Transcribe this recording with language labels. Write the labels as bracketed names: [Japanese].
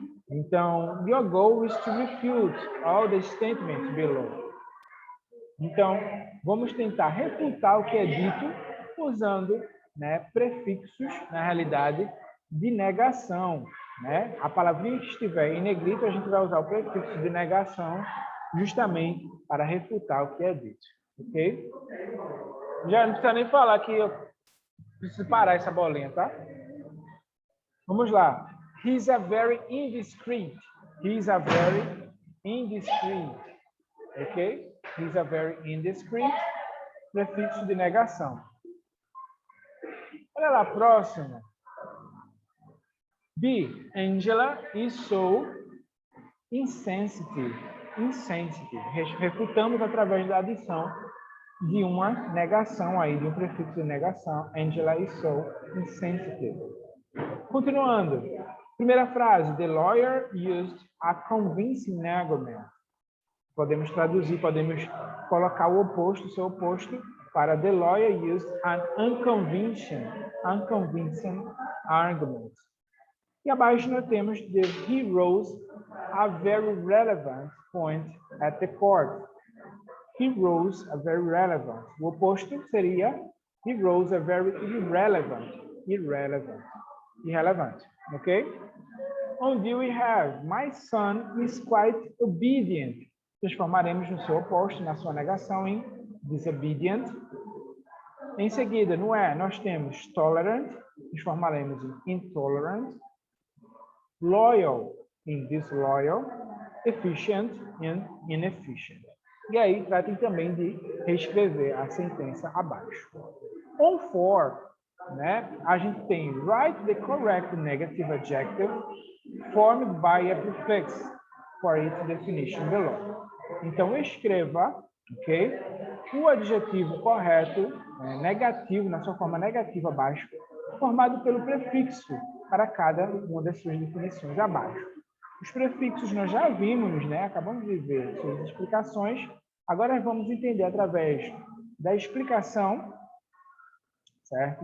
[Portuguese] Então, [English] your goal is to refute all the statements below. [Portuguese] Então, vamos tentar refutar o que é dito usando, né, prefixos, na realidade, de negação, né? A palavrinha que estiver em negrito, a gente vai usar o prefixo de negação justamente para refutar o que é dito, ok? Já não precisa nem falar que Preciso parar essa bolinha, tá? Vamos lá. [English] He's a very indiscreet. He's a very indiscreet. Ok? He's a very indiscreet. [Portuguese] Prefixo de negação. Olha lá, próximo. B. [English] Angela is so insensitive. Insensitive. [Portuguese] Refutamos através da adição de uma negação aí, de um prefixo de negação. [English] Angela is so insensitive. [Portuguese] Continuando. Primeira frase. [English] The lawyer used a convincing argument. [Portuguese] Podemos traduzir, podemos colocar o oposto, o seu oposto, para [English] the lawyer used an unconvincing argument. [Portuguese] E abaixo nós temos [English] he rose a very relevant point at the court. He rose a very relevant. [Portuguese] O oposto seria [English] he rose a very irrelevant. Irrelevant. Okay? On D we have my son is quite obedient. [Portuguese] Transformaremos no seu oposto, na sua negação, em disobedient. Em seguida, no E, nós temos tolerant, transformaremos em intolerant. [English] Loyal, em disloyal. Efficient, em inefficient. [Portuguese] E aí, tratem também de reescrever a sentença abaixo. [English] On for, [Portuguese] né, a gente tem [English] write the correct negative adjective formed by a prefix for its definition below. [Portuguese] Então, escreva, ok? O adjetivo correto, negativo, na sua forma negativa abaixo, formado pelo prefixo para cada uma das suas definições abaixo. Os prefixos nós já vimos, né? Acabamos de ver suas explicações. Agora vamos entender através da explicação, certo?